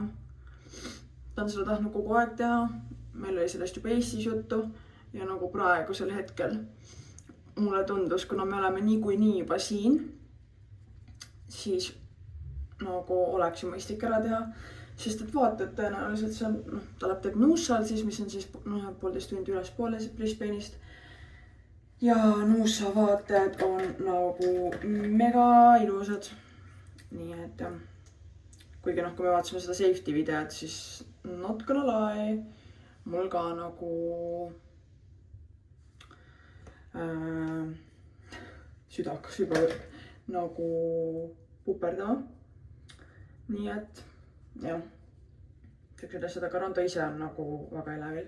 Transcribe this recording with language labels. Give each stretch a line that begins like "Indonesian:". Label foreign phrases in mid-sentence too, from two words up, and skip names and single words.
Estonian: Ta on seda tahtnud kogu aeg teha, meil oli sellest juba Eestis juttu ja nagu praegusel hetkel mulle tundus, kuna me oleme niikuinii juba siin, siis nagu oleks ju mõistlik ära teha, sest et vaatad tõenäoliselt see on, ta läheb teeb Noossal siis, mis on siis 1,5 tundi ülespoole Brisbane'ist. Ja Noossa vaated on nagu mega ilusad. Nii et kuigi kui me vaatasime seda safety videot, siis
English: not gonna lie,
Estonian: mul ka nagu süda hakkas juba nagu puperdama. Nii et jah, sellised asjad, aga Rando ise on nagu väga elevil.